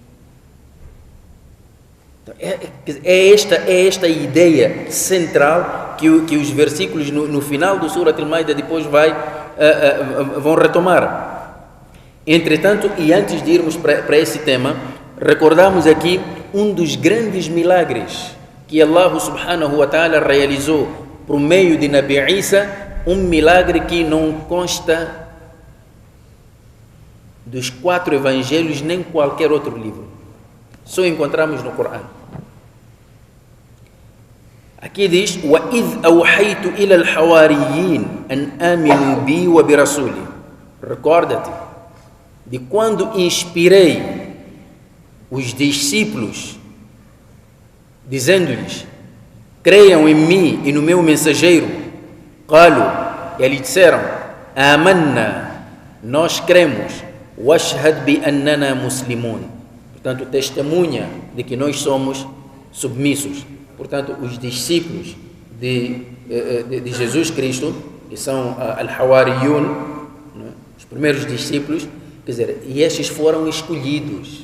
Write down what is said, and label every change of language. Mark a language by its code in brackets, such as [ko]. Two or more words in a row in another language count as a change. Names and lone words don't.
[pt] Então, é esta ideia central que os versículos no final do Surat Al-Maida depois vão retomar. Entretanto, e antes de irmos para esse tema, recordamos aqui um dos grandes milagres que Allah [ar] سبحانه وتعالى [pt] realizou por meio de Nabi Isa, um milagre que não consta dos 4 evangelhos nem qualquer outro livro. Só encontramos no Corão. Aqui diz: [ar] وَإِذْ أَوْحَيْتُ إِلَى الْحَوَارِيِّينَ أَنْ آمِنُوا بِي وَبِرَسُولِي. [pt] Recorda-te de quando inspirei os discípulos, dizendo-lhes: creiam em mim e no meu mensageiro. قالوا, e eles disseram: آمَنَّا, nós cremos. [ar] وَاشْهَدْ بِأَنَّنَا مُسْلِمُونَ. [pt] Portanto, testemunha de que nós somos submissos. Portanto, os discípulos de Jesus Cristo, que são al-Hawariyun, né, os primeiros discípulos, quer dizer, e estes foram escolhidos.